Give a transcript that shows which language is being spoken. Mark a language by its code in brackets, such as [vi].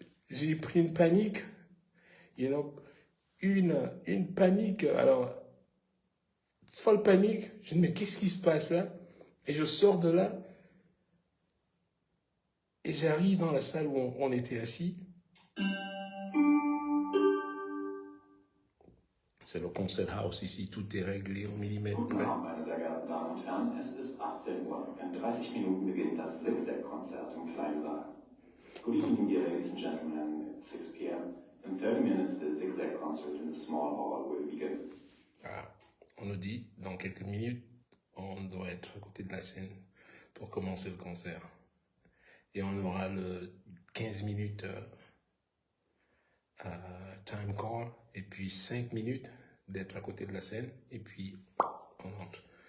[fr] J'ai pris une panique, [en] you know, [fr] une panique, alors, folle panique. Je dis, mais qu'est-ce qui se passe là? Et je sors de là, et j'arrive dans la salle où on était assis. C'est le concert house ici, tout est réglé au millimètre [de] Guten [fr] près. [de] Abend, meine sehr geehrten Damen und Herren. Es ist 18 Uhr. In 30 Minuten beginnt das Zigzag-Konzert im kleinen Saal. [en] Good evening, dear ladies and gentlemen. It's 6 p.m. In 30 minutes, the Zigzag concert in the small hall will begin. [fr] Ah, on nous dit, dans quelques minutes, on doit être à côté de la scène pour commencer le concert. Et on aura le 15 minutes time call, et puis 5 minutes d'être à côté de la scène, et puis on entre.